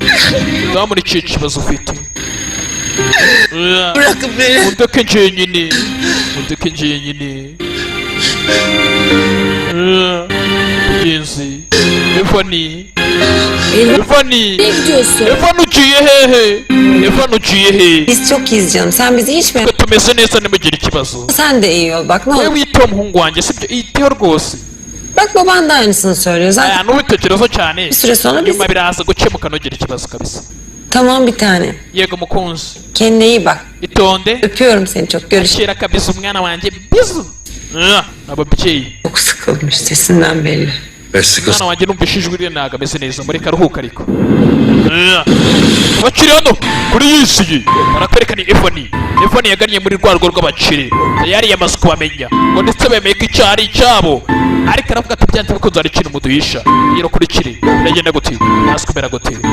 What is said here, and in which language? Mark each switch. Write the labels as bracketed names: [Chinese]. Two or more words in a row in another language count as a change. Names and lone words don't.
[Kinyarwanda] Madamu ni ikihe kibazo ufite? Undeke njyenyine undeke njyenyine mugenzi Evani ugiye hehe? Evani ugiye hehe? [Turkish] Biz çok iyiyiz canım. Sen bizi hiç mi? [Kinyarwanda] Tumeze neza nimugire ikibazo. [Turkish] Sen de iyi ol bak ne olur. olur. [Kinyarwanda] Wiyiteho umuhungu wanjye sibyo? Iyiteho rwose. [Turkish] Bak baban da aynısını söylüyor zaten. [Kinyarwanda] N'ubitekerezo cyane. [Turkish] Bir süre sonra biz... [Kinyarwanda] Nyuma biraza gukemuka ntugire ikibazo kabisa. [Turkish] Tamam bir tane. [Kinyarwanda] Yego mukunzi. [Turkish] Kendine iyi bak. [Kinyarwanda] Itonde. [Turkish] Öpüyorum seni çok. Görüşürüz. [Kinyarwanda] Shira kabisa umwana wanjye bizu. Ababyeyi. [Turkish] Çok sıkılmış sesinden belli. [Kinyarwanda] Umwana wanjye numvise ijwi rye ntago ameze neza mureka aruhuka ariko. Abakiri hano kuri yisiye barakwereka ni Evani yagannye muri rwa rugo rw'abakire yari yamaze kubamenya ngo ndetse bemeye ko icyaha ari icyabo ariko aravuga ati byanze bikunze hari ikintu muduhisha rero kuri kiri biragenda gute hasi kumera gute